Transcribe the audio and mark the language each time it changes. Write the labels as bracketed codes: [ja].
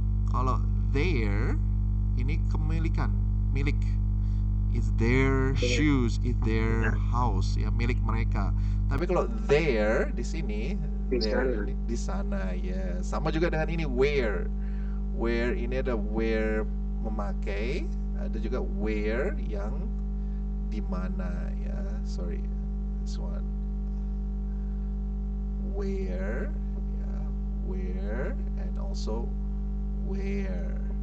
[id] Kalau there, ini kepemilikan, milik. [en] It's their shoes, it's their house, [id] ya milik mereka. Tapi kalau there di sini, Di [en] there [id] sana. ini di sana ya. Sama juga dengan ini where. Where ini ada where memakai, ada juga where yang di mana ya. [en] Sorry, this one. Where, ya, where, and also where.